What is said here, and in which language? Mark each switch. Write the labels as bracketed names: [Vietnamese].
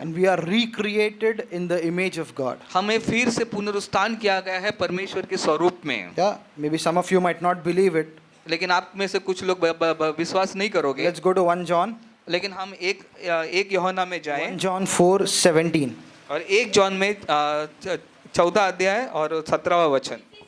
[English] And we are recreated in the image of God. [Hindi] हमें फिर से पुनरुत्थान किया गया है परमेश्वर के स्वरूप में। [English] Yeah, maybe some of you might not believe it. [Hindi] लेकिन आप में से कुछ लोग विश्वास नहीं करोगे। [English] Let's go to 1 John. [Hindi] लेकिन हम एक यूहन्ना में जाएं [English] 1 John 4:17. [Hindi] और 1 जॉन में 14 अध्याय और 17वां वचन।